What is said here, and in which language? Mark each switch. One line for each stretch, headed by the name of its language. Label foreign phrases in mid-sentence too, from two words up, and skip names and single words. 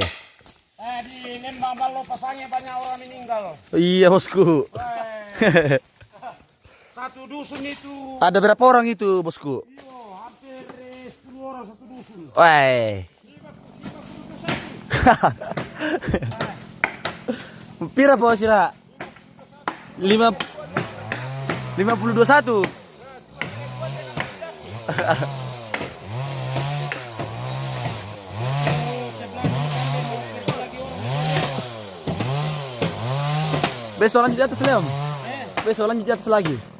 Indonesian: Di Lembang Balo pasangnya banyak orang meninggal. Iya bosku. Satu dusun itu. Ada berapa orang itu bosku? Hampir 10 orang satu dusun. Wah.
Cebuano: Pira po sila? 50-21.
Indonesian: Besok lanjut di atas Leom. Besok lanjut di atas lagi.